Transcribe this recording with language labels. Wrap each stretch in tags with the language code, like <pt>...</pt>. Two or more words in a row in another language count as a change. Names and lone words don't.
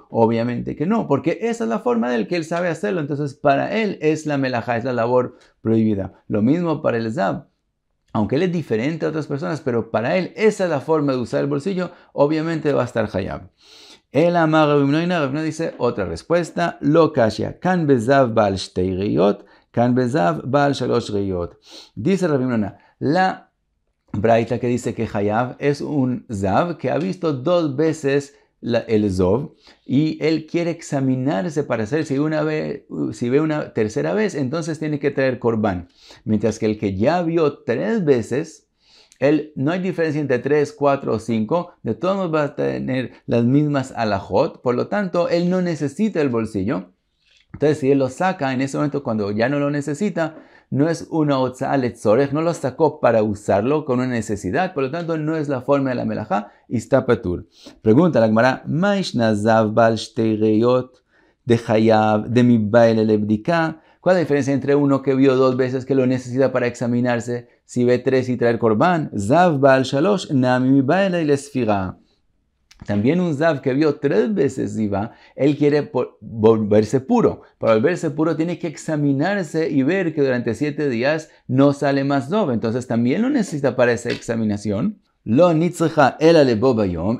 <es>Obviamente que no, porque esa es la forma de él, que él sabe hacerlo. Entonces, para él es la melajá, es la labor prohibida. Lo mismo para el zav. Aunque él es diferente a otras personas, pero para él esa es la forma de usar el bolsillo, obviamente va a estar hayab. El amar Rabbi Noina dice otra respuesta,</es> <arc>lo kashya kan bezav bal shtei riyot, Kan bezav bal shalosh reyot.</arc> <es>Dice Rabbi Nona, la braita que dice que Hayav es un zav que ha visto 2 veces el zov y él quiere examinarse para saber si ve una tercera vez, entonces tiene que traer korban. Mientras que el que ya vio 3 veces, él no hay diferencia entre 3, 4 o 5, de todos modos va a tener las mismas alajot, por lo tanto él no necesita el bolsillo. Entonces si él lo saca en ese momento cuando ya no lo necesita, no es una</es> <he>otza'a letzorech,</he> <es>no lo sacó para usarlo con una necesidad, por lo tanto no es la forma de la melajá y está patur. Pregunta la Gemara,</es> <arc>¿Maish nazav bal shtei reyot de hayav de mi baile lebdika?</arc> <es>¿Cuál es la diferencia entre uno que vio 2 veces que lo necesita para examinarse, si ve 3 y traer korban?</es> <arc>Zav bal shalosh nami mi baile lesfira.</arc> <es>También un zav que vio 3 veces ziva, él quiere volverse puro. Para volverse puro tiene que examinarse y ver que durante 7 días no sale más zav. Entonces también lo necesita para esa examinación.</es> <arc>Lo nitzrecha ela lebo bayom.</arc>